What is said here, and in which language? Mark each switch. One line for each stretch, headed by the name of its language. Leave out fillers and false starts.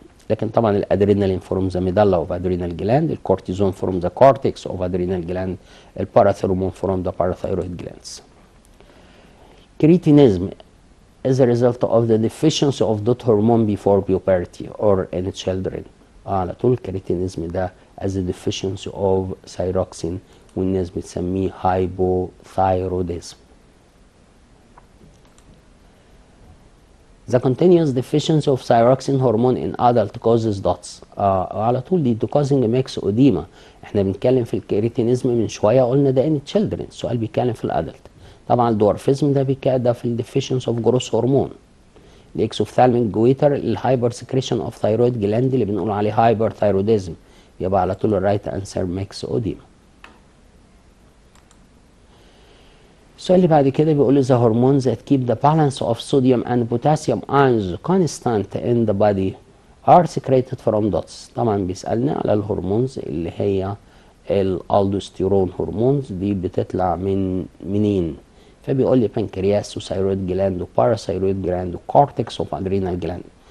Arabic: لكن طبعا
English: الادرينالين from the medulla of adrenal gland, الكورتيزون from the cortex of adrenal gland, الباراثيرومون from the parathyroid glands. Cretinism is a result of the deficiency of dot hormone before puberty or in children.
Arabic: على طول الكريتينيزم ده
English: as a deficiency of thyroxine
Arabic: والناس بتسميه hypothyroidism.
English: The continuous deficiency of thyroxine hormone in adult causes dots.
Arabic: على طول دي
English: causing mix edema.
Arabic: احنا بنتكلم في الكريتينيزم من شويه قلنا ده
English: in children،
Arabic: السؤال بيتكلم في الادلت. طبعا الدورفيزم ده في الديفيشنس اوف جروث هرمون. الاكسوفثالميك جويتر الهايبر سكريشن اوف ثايرويد جلاند اللي بنقول عليه هايبر ثايروديزم، يبقى على طول الرايت انسر ميكس اوديما. السؤال اللي بعد كده بيقول لي
English: the hormones that keep the balance of sodium and potassium ions constant in the body are secreted from dots.
Arabic: طبعا بيسألنا على الهرمونز اللي هي الالدوستيرون هرمونز دي بتطلع منين؟ فبيقول لي بنكرياس وثايرويد جلاند وباراثايرويد جلاند وكورتكس اوف ادرينال جلاند.